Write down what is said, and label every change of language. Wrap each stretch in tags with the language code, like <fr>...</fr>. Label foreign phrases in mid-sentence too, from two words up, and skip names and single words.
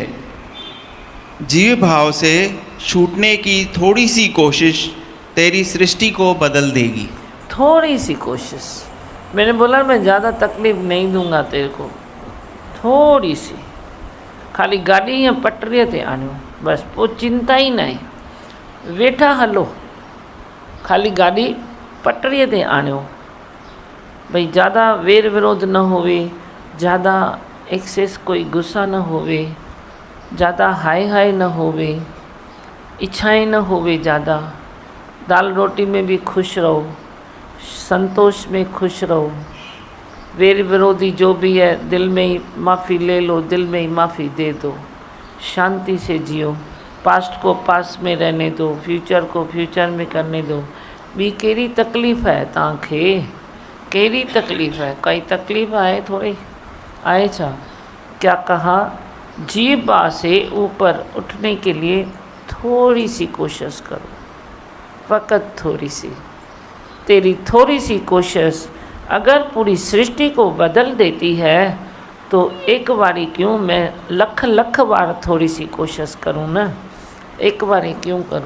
<hi>जीव भाव से छूटने की थोड़ी सी कोशिश तेरी सृष्टि को बदल देगी। थोड़ी सी कोशिश, मैंने बोला मैं ज़्यादा तकलीफ नहीं दूंगा तेरे को, थोड़ी सी, खाली गाड़ी या</hi> <sd>पटरी ते आनो,</sd> <hi>बस वो चिंता ही नहीं,</hi> <sd>वेठा हलो,</sd> <hi>खाली गाड़ी</hi> <sd>पटरी ते आनो,</sd> <hi>भाई ज़्यादा वेर विरोध न होवे, ज़्यादा एक्सेस कोई गुस्सा न होवे, ज़्यादा हाय हाय न होवे, इच्छाएं न होवे ज़्यादा, दाल रोटी में भी खुश रहो, संतोष में खुश रहो, वेर विरोधी जो भी है दिल में ही माफ़ी ले लो, दिल में ही माफ़ी दे दो, शांति से जियो, पास्ट को पास्ट में रहने दो, फ्यूचर को फ्यूचर में करने दो।</hi> <sd>ॿी कहिड़ी तकलीफ़ है तव्हांखे, कहिड़ी तकलीफ़ है, काई तकलीफ़ आहे थोड़ी, आहे छा?</sd> <hi>क्या कहा, जीवा से ऊपर उठने के लिए थोड़ी सी कोशिश करो, फ़कत थोड़ी सी। तेरी थोड़ी सी कोशिश अगर पूरी सृष्टि को बदल देती है, तो एक बारी क्यों मैं लख लख बार थोड़ी सी कोशिश करूं ना, एक बारी क्यों करूं?</hi>